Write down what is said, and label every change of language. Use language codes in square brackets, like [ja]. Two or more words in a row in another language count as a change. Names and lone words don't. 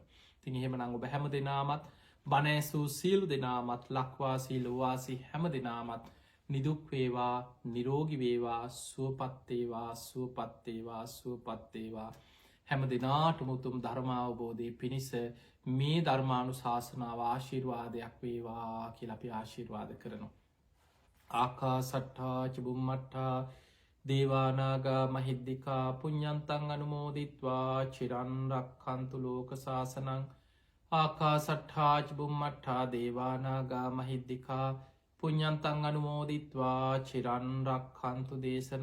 [si] ඉතින් එහෙමනම් ඔබ හැම දෙනාමත් බණ ඇසූ සියලු දෙනාමත් ලක්වාසී ලෝවාසී හැම දෙනාමත් නිදුක් වේවා නිරෝගී වේවා සුවපත් වේවා සුවපත් වේවා සුවපත් වේවා හැම දෙනාටම උතුම් ධර්මාවබෝධය පිණිස මේ ධර්මානු ශාසනාව ආශිර්වාදයක් වේවා කියලා අපි ආශිර්වාද කරනවා. [pi] ආකා සට්ඨා චුම්මට්ඨා දේවානාගා මහිද්దికා පුඤ්ඤන්තං අනුමෝදිත්වා චිරන් රක්ඛන්තු ලෝක සාසනං ආකා සට්ඨා චුම්මට්ඨා දේවානාගා මහිද්దికා පුඤ්ඤන්තං අනුමෝදිත්වා චිරන් රක්ඛන්තු දේශනං